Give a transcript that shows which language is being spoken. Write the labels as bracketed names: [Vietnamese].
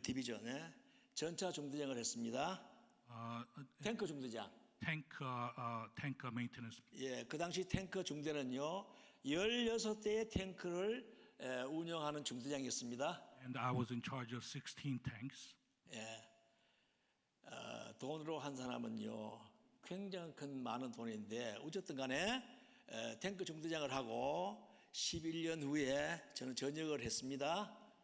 [Korean] 디비전에 전차 중대장을 했습니다. 탱크 중대장. [English] tank maintenance. [Korean] 예, 그 당시 탱크 중대는요 16대의 탱크를 운영하는 중대장이었습니다. [English] And I was in charge of 16 tanks. [Korean] 예, 돈으로 환산하면요 굉장히 큰 많은 돈인데 어쨌든 간에 탱크 중대장을 하고 11년 후에 저는 전역을 했습니다.